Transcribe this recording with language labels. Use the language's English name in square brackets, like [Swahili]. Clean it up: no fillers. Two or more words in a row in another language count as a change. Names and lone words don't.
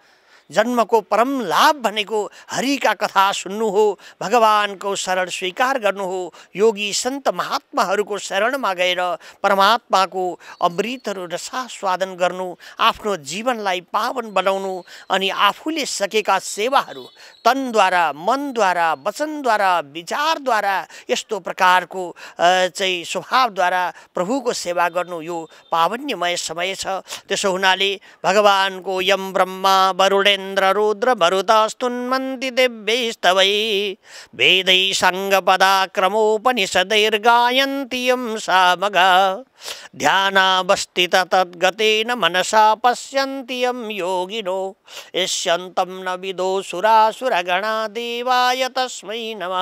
[Nepali] जन्मको परम लाभ भनेको हरिका कथा सुन्नु हो, भगवानको शरण स्वीकार गर्नु हो, योगी सन्त महात्माहरूको शरणमा गएर परमात्माको अमृतहरू रसास्वादन गर्नु, आफ्नो जीवनलाई पावन बनाउनु, अनि आफूले सकेका सेवाहरू तनद्वारा, मनद्वारा, वचनद्वारा, विचारद्वारा, यस्तो प्रकारको चाहिँ स्वभावद्वारा प्रभुको सेवा गर्नु, यो पावन्यमय समय छ। त्यसो हुनाले भगवानको [Sanskrit] यम ब्रह्मा वरुणे इन्द्र रुद्र मरुतस्तुन्वन्ति दिव्यैस्तवै वेदै साङ्गपदाक्रमोपनिषदैर्गायन्ति यं सामगा ध्यानावस्थित तद्गतेन मनसा पश्यन्ति यं योगिनो यस्यन्तं न विदो सुरासुरगणा देवाय तस्मै नमः।